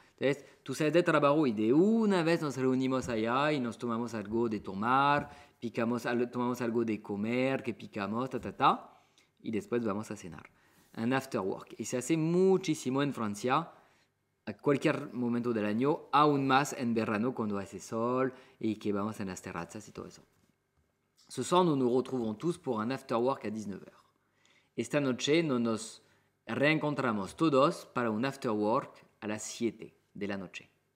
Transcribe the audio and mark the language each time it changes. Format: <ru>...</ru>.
<es>Entonces, tú sales del trabajo y de una vez nos reunimos allá y nos tomamos algo de tomar, tomamos algo de comer, que picamos, y después vamos a cenar. Un after work. Y se hace muchísimo en Francia, a cualquier momento del año, aún más en verano cuando hace sol y que vamos en las terrazas y todo eso.</es> <fr>Ce soir, nous nous retrouvons tous pour un after work à 19h.</fr> <es>Esta noche nos reencontramos todos para un after work a las 7 de la noche.</es>